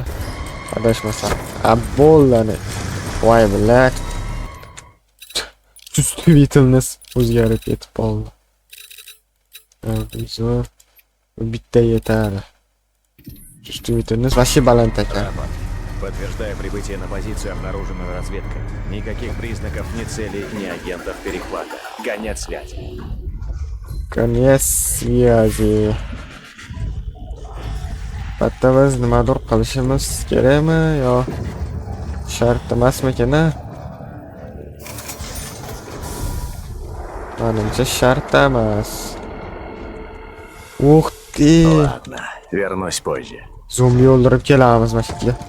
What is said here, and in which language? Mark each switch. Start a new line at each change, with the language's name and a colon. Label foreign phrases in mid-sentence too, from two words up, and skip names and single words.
Uzbek: Adashmasam. Bo'ldi. Voy bilak. Чувствительность o'zgarib ketib qoldi. Bizor bitta yetadi.
Russian: Чувствительность вообще
Uzbek: baland ekan.
Russian: Подтверждая прибытие на позицию, обнаружена разведка. Никаких признаков ни целей, ни агентов перехвата. Гонять связь. Конец связи.
Uzbek: Bitta biz nimadir qilishimiz kerakmi yo shart emasmikan? Menimcha shart emas.
Russian: Uх ты! Ладно, вернусь позже.
Uzbek: Zombi o'ldirib kelamiz mashina.